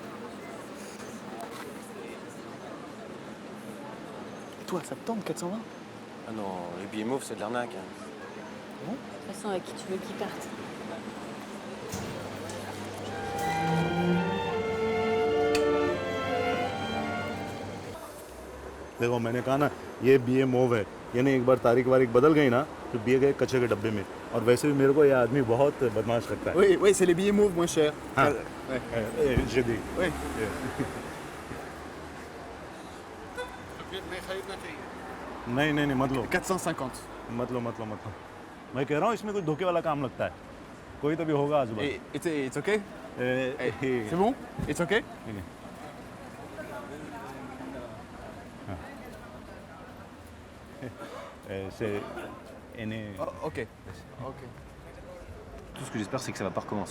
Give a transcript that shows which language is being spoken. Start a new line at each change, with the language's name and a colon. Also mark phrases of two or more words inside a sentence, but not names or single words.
French: Et toi, ça te tente 420? Ah non, les billets mauves, c'est de l'arnaque. Hein. De toute façon, avec qui tu veux qu'ils partent?
Hindi: देखो मैंने कहा ना ये बीए मोव है यानी एक बार तारीख वारीख बदल गई ना तो बीए गए कचरे के डब्बे में और वैसे भी मेरे को ये आदमी बहुत बदमाश लगता है
French: Oui, oui, c'est les billets mauves moins chers.
Hindi: हाँ
French: Ouais. j'ai dit Oui.
Hindi: नहीं नहीं नहीं मत लो 450. मत लो मत लो मत लो मैं कह रहा हूँ इसमें कुछ धोखे वाला काम लगता है कोई तो भी होगा आजू बाजू
English: Et it's okay?
French: C'est bon?
English: It's okay?
French: c'est aîné
English: Oh, ok. Ok.
French: Tout ce que j'espère, c'est que ça va pas recommencer.